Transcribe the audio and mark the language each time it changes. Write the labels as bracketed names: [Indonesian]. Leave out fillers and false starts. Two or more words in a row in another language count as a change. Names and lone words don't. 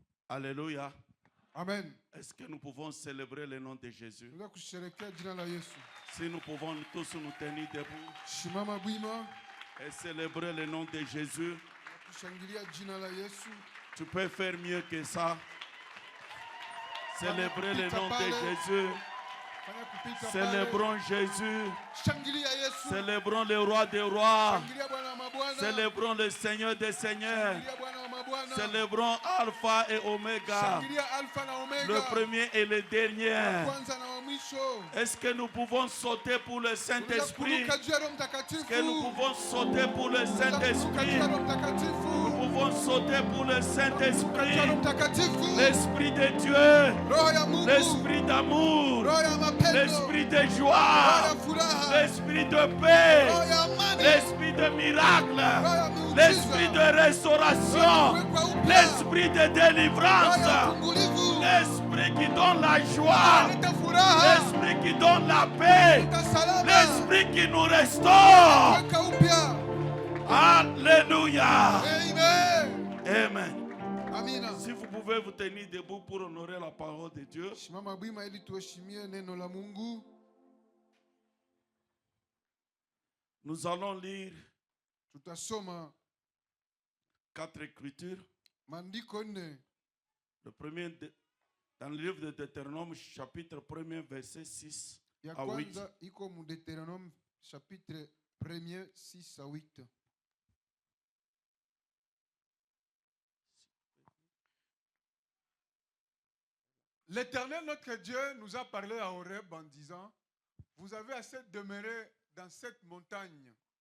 [French] Alléluia. Amen. Est-ce que nous pouvons célébrer le nom de Jésus? [Swahili] Tunaweza kusherehekea jina la Yesu. [French] Si nous pouvons tous nous tenir debout [Swahili] Shimama bwima [French] et célébrer le nom de Jésus, [Swahili] kushangilia jina la Yesu. [French] tu peux faire mieux que ça. Célébrer le nom de Jésus. [Swahili] Fanya kupita pale. [French] Célébrons Jésus. [Swahili] Shangilia Yesu. [French] Célébrons le roi des rois. [Swahili] Shangilia Bwana wa mabwana. [French] Célébrons le Seigneur des seigneurs. [Swahili] Shangilia Bwana wa mabwana. [French] Célébrons Alpha et Oméga, [Swahili] Shangilia Alpha na Omega. [French] le premier et le dernier. [Swahili] Kwanza na wa mwisho. [French] Est-ce que nous pouvons sauter pour le Saint-Esprit? [Swahili] Kuruka juu ya Roho Mtakatifu. [French] Est-ce que nous pouvons sauter pour le Saint-Esprit? [Swahili] Roho Mtakatifu. [French] Nous pouvons sauter pour le Saint-Esprit. [Swahili] Roho Mtakatifu. [French] L'Esprit de Dieu, [Swahili] Roho ya Mungu. [French] l'Esprit d'amour, [Swahili] Roho ya mapendo. [French] l'Esprit de [Swahili] Roho [French] joie, [Swahili] ya furaha. [French] l'Esprit de paix, [Swahili] Roho ya amani. [French] l'Esprit de miracle, [Swahili] Roho ya miujiza. [French] l'Esprit de restauration, l'Esprit de [Swahili] Roho ya [French] délivrance, [Swahili] ufungulivu. [French] l'Esprit qui donne la joie, [Swahili] Leta furaha. [French] l'Esprit qui donne la paix, [Swahili] Leta salama. [French] l'Esprit qui nous restaure. [Swahili] Weka upya. [French] Alléluia. Amen. Amen. [Swahili] Amina. [French] Si vous pouvez vous tenir debout pour honorer la parole de Dieu. [Swahili] Simama bwima ili tuheshimie neno la Mungu. [French] Nous allons lire [Swahili] Tutasoma [French] 4 écritures. [Swahili] maandiko nne. [French] Le premier dans le livre de Deutéronome, chapitre 1er, verset 6 [Swahili] Ya [French] à 8. [Swahili] kwanza iko mu [French] Deutéronome chapitre 1er 6 à 8. L'Éternel notre Dieu nous a parlé à Horeb en disant, vous avez assez demeuré dans cette montagne.